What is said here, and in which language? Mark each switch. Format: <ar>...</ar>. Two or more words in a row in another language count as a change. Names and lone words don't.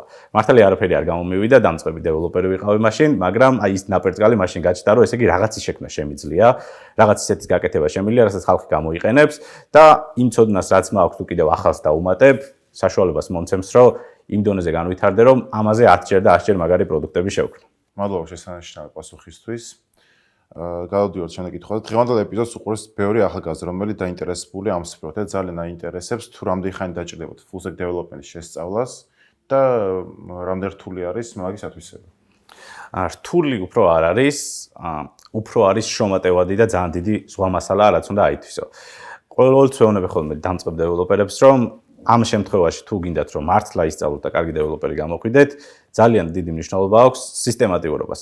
<ka>მართალია არაფერი არ გამომივიდა, დამწყები დეველოპერი ვიყავი მაშინ, მაგრამ აი ის ნაპერწკალი მაშინ გაჩნდა, რომ ესე იგი რაღაცის შექმნა შემიძლია, რაღაც ისეთის გაკეთება შემიძლია, რასაც ხალხი გამოიყენებს და იმ ცოდნას რაც მაქვს თუ კიდევ ახალს დავუმატებ, საშუალებას მომცემს, რომ იმ დონეზე განვითარდე, რომ ამაზე 10ჯერ და 100ჯერ მაგარი პროდუქტები შევქმნი. მადლობა შესანიშნავი პასუხისთვის. გადავდივართ შემდეგ კითხვაზე. დღევანდელ ეპიზოდს უყურებს ბევრი ახალგაზრდა, რომელიც დაინტერესებული ამ სფეროთი და ძალიან აინტერესებს თუ რამდენი ხანი დაჭირდებათ</ka> <en>full stack development-</en> <ka>ის შესწავლას და რამდენი რთული არის მაგისათვისება. რთული უფრო არ არის, უფრო არის შრომატევადი და ძალიან დიდი ზღვა მასალა რაც უნდა აითვისო. ყოველთვის ვეუბნები ხოლმე დამწყებ დეველოპერებს, რომ ამ შემთხვევაში თუ გინდათ რომ მართლა ისწავლოთ და კარგი დეველოპერი გამოყვიდეთ, ძალიან დიდი მნიშვნელობა აქვს სისტემატიურობას.</ka>